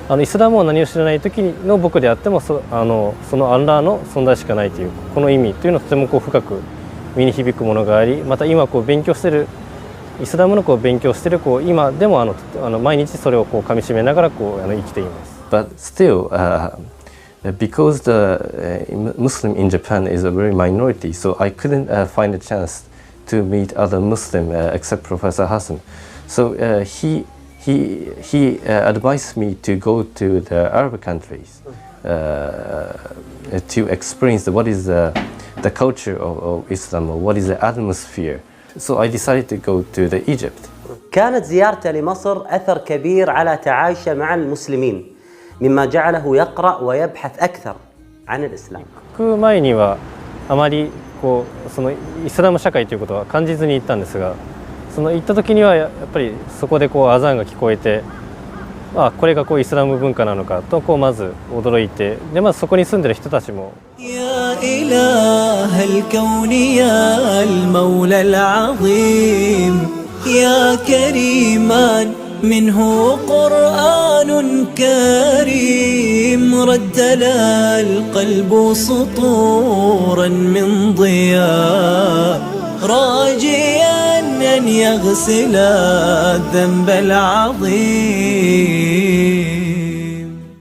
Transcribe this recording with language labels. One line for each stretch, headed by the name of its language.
Japanese: イスラムを何を知らない時の僕であってもそのアンラーの存在しかないというこの意味というのはとても深く身に響くものがあり、また今勉強しているイスラムの勉強している今でも毎日それを噛み締めながら生きています。
English: But still, because the Muslim in Japan is a very minority, so I couldn't find a chance to meet other Muslim except Professor Hassan. So he advised me to go to the Arab countries to experience what is the culture of Islam, or what is the atmosphere. So I decided to go to the Egypt.
Arabic: كانت زيارته لمصر أثر كبير على تعايشه مع المسلمين، مما جعله يقرأ ويبحث أكثر عن الإسلام.
Japanese: 前にはあまりそのイスラム社会ということは感じずに行ったんですが、行った時にはやっぱりそこでアザンが聞こえて、これがイスラム文化なのかとまず驚いて、でまずそこに住んでる人たちも。
Arabic: يا إله الكون يا المولى العظيم يا كريما منه قرآن كريم ردل القلب سطورا من ضياء راجيا أن يغسل الذنب العظيم.